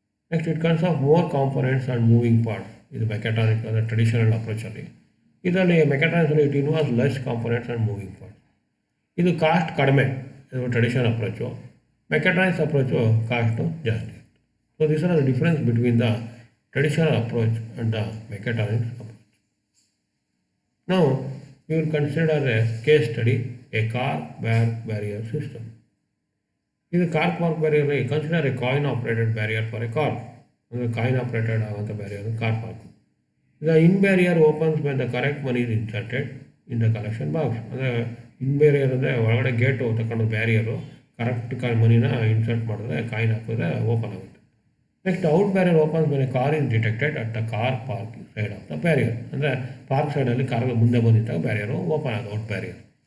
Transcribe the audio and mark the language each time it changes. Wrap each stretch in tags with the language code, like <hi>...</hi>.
<en>Next it consists of more components and moving parts.</en> <kn>ಇದು ಮೆಕ್ಯಾಟ್ರಾನಿಕ್ ಅಂದರೆ ಟ್ರೆಡಿಷನಲ್ ಅಪ್ರೋಚಲ್ಲಿ. ಇದರಲ್ಲಿ ಮೆಕ್ಯಾಟ್ರಾನಿಕ್ಸಲ್ಲಿ</kn> <en>It involves less components and moving parts.</en> <kn>ಇದು cost ಕಡಿಮೆ, ಇದು traditional approach. Mechatronics approach cost ಜಾಸ್ತಿ.</kn> <en>So this are the difference between the traditional approach and the mechatronics approach.</en> <kn>ನಾವು</kn> <en>we will consider a case study, a car park barrier system. In the car park barrier, consider a coin operated barrier for a car. The coin operated barrier in car park. The in barrier opens when the correct money is inserted in the collection box. The in barrier</en> <kn>ಅಂದರೆ ಒಳಗಡೆ gate ತಗೊಂಡು ಬ್ಯಾರಿಯರು correct ಮನಿನ insert ಮಾಡಿದ್ರೆ coin ಹಾಕಿದ್ರೆ open ಆಗುತ್ತೆ.</kn> <en>next out barrier opens</en> <kn>ಮೇಲೆ</kn> <en>Car is detected at the car parking side of the barrier.</en> <kn>ಅಂದರೆ park ಸೈಡಲ್ಲಿ ಕಾರ್ಗಳು ಮುಂದೆ ಬಂದಿದ್ದಾಗ ಬ್ಯಾರಿಯರು ಓಪನ್ ಆಗೋದು ಔಟ್ ಬ್ಯಾರಿಯರ್.</kn>